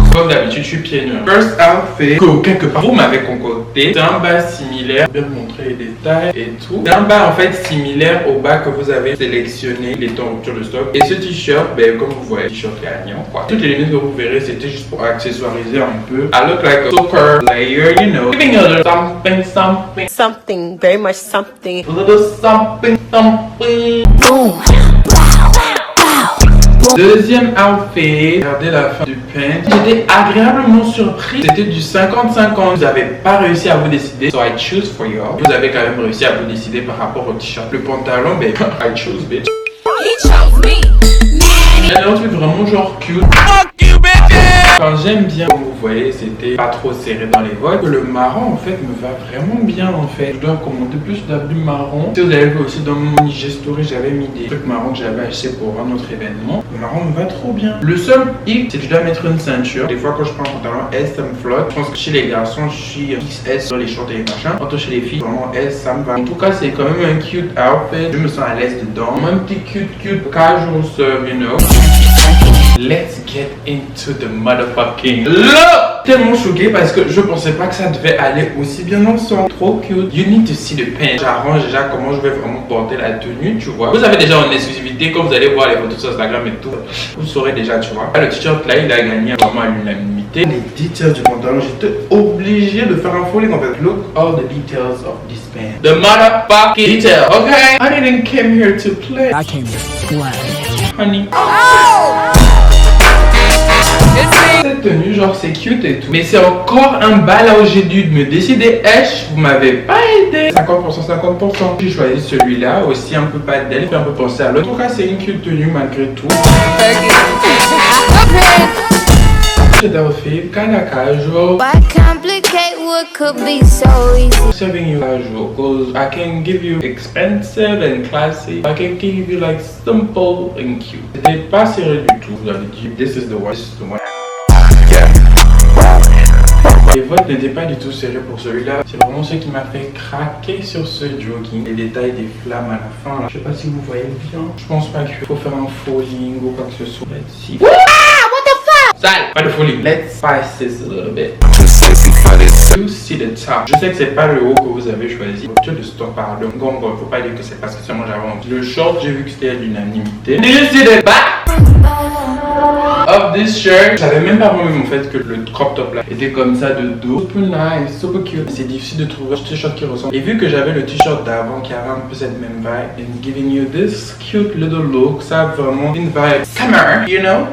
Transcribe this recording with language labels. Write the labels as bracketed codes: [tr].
[fr] Comme d'habitude, je suis pieds nus. First outfit que quelque part vous m'avez concocté. C'est un bas similaire, bien montrer les détails et tout. C'est un bas en fait similaire au bas que vous avez sélectionné, il est en rupture de stock. Et ce t-shirt, ben comme vous voyez, t-shirt gagnant quoi. Toutes les limites que vous verrez, c'était juste pour accessoiriser un peu. [en] I look like a super layer, you know, giving a little something, very much something. A little something. Boom. [fr] Deuxième outfit, regardez la fin du paint. J'étais agréablement surpris. C'était du 50-50. Vous n'avez pas réussi à vous décider. [en] So I choose for you. [fr] Vous avez quand même réussi à vous décider par rapport au t-shirt. Le pantalon, ben, [en] I choose bitch. He chose me. [fr] Il y a un truc vraiment genre cute. [en] Fuck you bitches! [fr] Quand j'aime bien, comme vous voyez, c'était pas trop serré dans les votes. Le marron en fait me va vraiment bien en fait. Je dois commander plus d'habits marron. Si vous avez vu aussi dans mon IG story, j'avais mis des trucs marrons que j'avais acheté pour un autre événement. Le marron me va trop bien. Le seul hic, c'est que je dois mettre une ceinture. Des fois quand je prends un pantalon S, ça me flotte. Je pense que chez les garçons, je suis XS sur les shorts et les machins. Quant chez les filles, vraiment S, ça me va. En tout cas, c'est quand même un cute outfit. Je me sens à l'aise dedans. Un petit [en] cute casual serve, you know. Let's get into the motherfucking look! [fr] Tellement choqué parce que je pensais pas que ça devait aller aussi bien ensemble. Trop cute. [en] You need to see the paint. [fr] J'arrange déjà comment je vais vraiment porter la tenue, tu vois. Vous avez déjà en exclusivité quand vous allez voir les photos sur Instagram et tout. Vous saurez déjà, tu vois. Le t-shirt là, il a gagné vraiment à l'unanimité. Les details du pantalon, j'étais obligé de faire un falling en fait. [en] Look all the details of this pant. The motherfucking detail, okay? I didn't come here to play. I came to play. Honey. Oh! [fr] Cette tenue genre c'est cute et tout, mais c'est encore un bas là où j'ai dû me décider. Vous m'avez pas aidé. 50% 50%. J'ai choisi celui-là aussi, un peu pas d'elle, fait un peu penser à l'autre. En tout cas c'est une cute tenue malgré tout. Cet outfit kinda casual. [en] Why complicate what could be so easy? Serving you casual, cause I can give you expensive and classy. I can give you like simple and cute. [fr] C'était pas serré du tout. Vous avez dit [en] this is the one, [fr] this is the one. Les votes n'étaient pas du tout serrés pour celui-là. C'est vraiment ce qui m'a fait craquer sur ce jogging. Les détails des flammes à la fin là. Je sais pas si vous voyez bien. Je pense pas qu'il faut faire un falling ou quoi que ce soit. [en] Let's see. [fr] Sale, pas de folie. [en] Let's spice this a little bit. You see the top. [fr] Je sais que c'est pas le haut que vous avez choisi. Rupture de stock, pardon. Bon, faut pas dire que c'est parce que seulement j'avais envie. Le short, j'ai vu que c'était à l'unanimité. [en] Did you see the back of this shirt? [fr] Je savais même pas moi-même en fait que le crop top là était comme ça de dos. Super nice, super cute. C'est difficile de trouver un t-shirt qui ressemble. Et vu que j'avais le t-shirt d'avant qui avait un peu cette même vibe, [en] and giving you this cute little look, [fr] ça a vraiment une vibe summer, [en] you know?